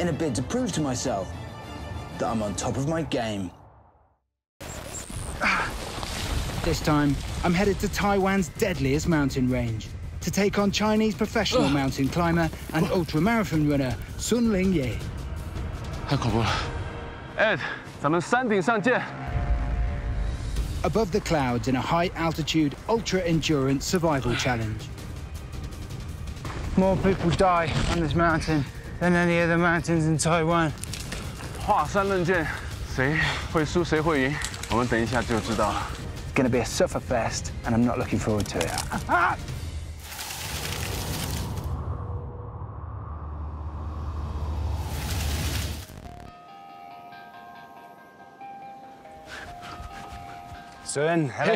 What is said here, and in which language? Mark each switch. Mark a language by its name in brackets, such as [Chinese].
[English] In a bid to prove to myself that I'm on top of my game. This time, I'm headed to Taiwan's deadliest mountain range to take on Chinese professional mountain climber and ultramarathon runner Sun Lingjea. [Chinese] 太恐怖了 ，Ed， 咱们山顶上见。 [English] Above the clouds in a high-altitude, ultra-endurance survival challenge. More people die on this mountain than any other mountains in Taiwan. [Chinese] 华山论剑，谁会输谁会赢，我们等一下就知道了。 [English] It's going to be a sufferfest, and I'm not looking forward to it. Sun, hello.